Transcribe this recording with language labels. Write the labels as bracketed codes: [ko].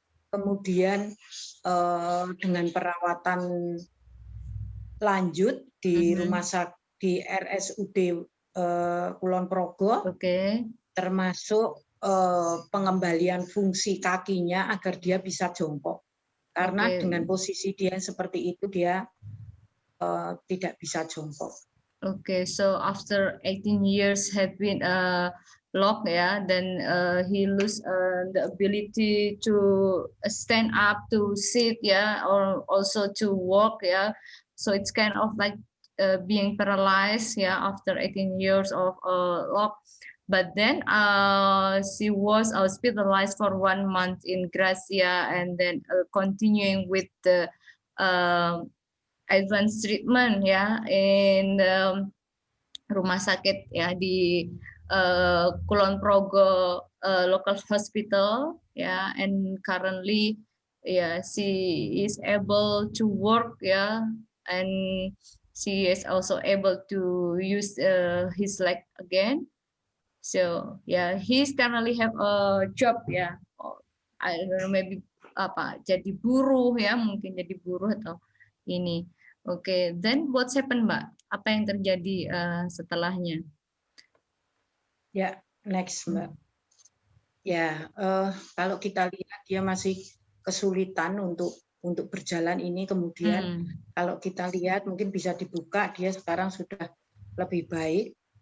[id] Kemudian dengan perawatan lanjut di rumah sakit di RSUD Kulon Progo, termasuk pengembalian fungsi kakinya agar dia bisa jongkok, karena dengan posisi dia seperti itu dia tidak bisa jongkok. [en] Okay, so after 18 years have been locked, then he lose the ability to stand up, to sit, or also to walk, So it's kind of like being paralyzed, after 18 years of lock. But then she was hospitalized for 1 month in Gracia, and then continuing with the advanced treatment, in [id] rumah sakit di [en] Kulon Progo local hospital, and currently, she is able to work, and she is also able to use his leg again. So he's currently have a job, I don't know, maybe [id] jadi buruh, mungkin jadi buruh atau ini. [en] Okay, then what's happened, Mbak? [id] Apa yang terjadi setelahnya? [en] Next, Mbak. [id] Kalau kita lihat dia masih kesulitan untuk berjalan ini, kemudian kalau kita lihat mungkin bisa dibuka, dia sekarang sudah lebih baik.